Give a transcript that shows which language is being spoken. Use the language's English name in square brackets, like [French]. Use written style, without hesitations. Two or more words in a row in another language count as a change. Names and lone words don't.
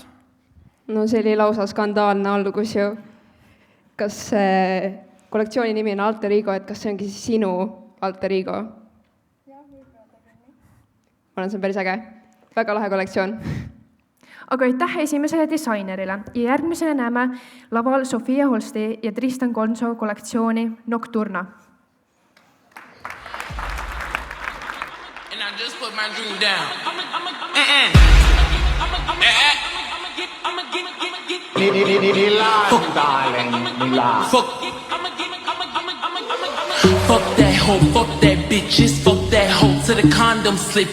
[Estonian] No see oli lausa skandaalne algus ju. Kas kollektsiooni nimi on Alter Ego, et kas see ongi siis sinu Alter Ego? Ma olen, see on päris äge. Väga lahe kollektsioon. Aga aitäh esimesele disainerile ja järgmisena näeme laval Sofia Holsti ja Tristan Gonzo kollektsiooni Nocturna. [English] And I just put my drink down. Fuck that hoe, fuck that bitches, fuck that hoe to the condom slip.